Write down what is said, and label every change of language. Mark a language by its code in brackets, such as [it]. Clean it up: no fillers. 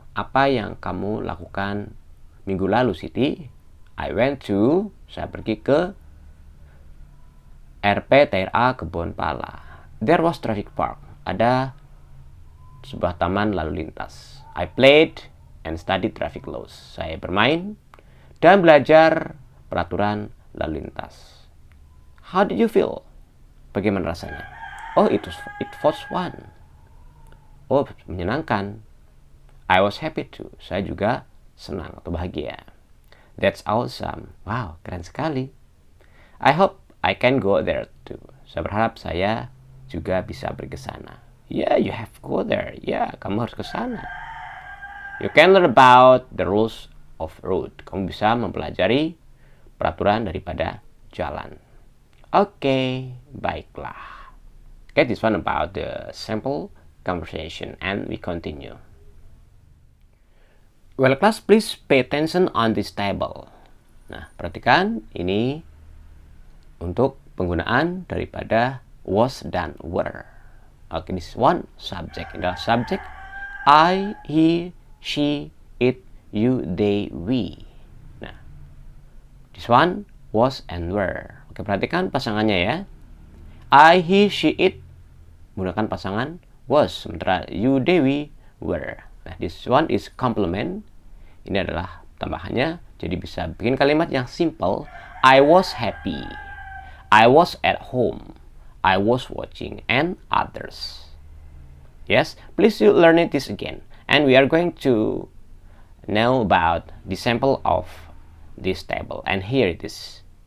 [id] Apa yang kamu lakukan minggu lalu, Siti? [en] I went to, [id] saya pergi ke RPTRA Kebonpala. [en] There was traffic park. [id] Ada sebuah taman lalu lintas. [en] I played and studied traffic laws. [id] Saya bermain dan belajar peraturan lalu lintas. [en] How did you feel? [id] Bagaimana rasanya? [en] Oh, it was fun. [id] Oh, menyenangkan. [en] I was happy too. [id] Saya juga senang atau bahagia. [en] That's awesome. [id] Wow, keren sekali. [en] I hope I can go there too. [id] Saya berharap saya juga bisa pergi ke sana. [en] Yeah, you have to go there. [id] Yeah, kamu harus ke sana. [en] You can learn about the rules of road. [id] Kamu bisa mempelajari peraturan daripada jalan. [en] Okay, baiklah. Okay, this one about the sample conversation and we continue. Well, class, please pay attention on this table. [id] Nah, perhatikan ini untuk penggunaan daripada was dan were. [en] Oke, this one subject. [id] Ini adalah subject. [en] I, he, she, it, you, they, we. Nah, this one was and were. [id] Oke, perhatikan pasangannya ya. I, he, she, it menggunakan pasangan was, sementara you, they, we, were. [en] Nah, this one is complement. [id] Ini adalah tambahannya, jadi bisa bikin kalimat yang simple. [en] I was happy. I was at home. I was watching, and others. Yes, please you learn this again. And we are going to know about the sample of this table. And here it is.